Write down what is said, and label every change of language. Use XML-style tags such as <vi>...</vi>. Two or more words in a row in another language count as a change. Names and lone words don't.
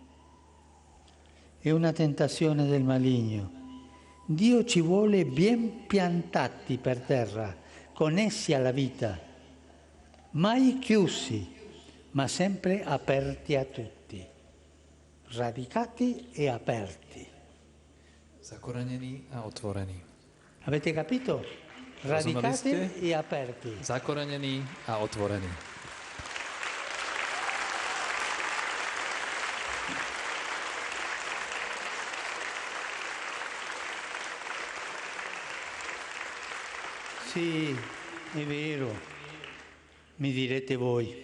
<it>È una tentazione del maligno. Dio ci vuole ben piantati per terra, connessi alla vita, mai chiusi, ma sempre aperti a tutti, radicati e aperti.</it> <sk>Zakorenení a otvorení.</sk> <it>Avete capito? Radicati e aperti.</it> <sk>Zakorenení a otvorení.</sk> <it>Sì, è vero, mi direte voi.</it>